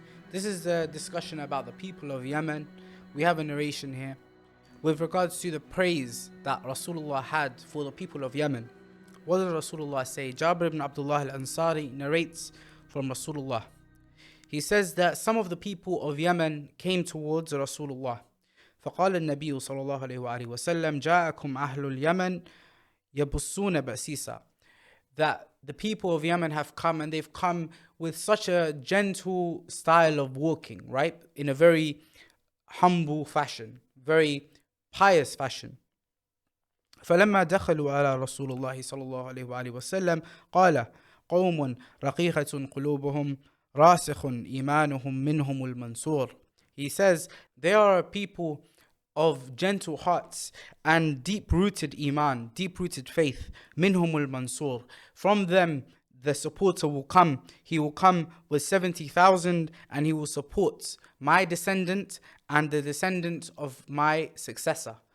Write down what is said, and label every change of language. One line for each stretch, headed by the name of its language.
English: This is the discussion about the people of Yemen. We have a narration here with regards to the praise that Rasulullah had for the people of Yemen. What did Rasulullah say? Jabir ibn Abdullah al-Ansari narrates from Rasulullah. He says that some of the people of Yemen came towards Rasulullah.
Arabic: فقال النبي صلى الله عليه وآله وسلم جاءكم أهل اليمن يبصون بأسيسا.
English: That the people of Yemen have come, and they've come with such a gentle style of walking, right? In a very humble fashion, very pious fashion.
Arabic: فلما دخلوا على رسول الله صلى الله عليه وآله وسلم قال قوم رقيقة قلوبهم راسخ إيمانهم منهم المنصور.
English: He says they are a people of gentle hearts and deep-rooted iman, deep-rooted faith.
Arabic: منهم المنصور.
English: From them the supporter will come. He will come with 70,000 and he will support my descendant and the descendant of my successor.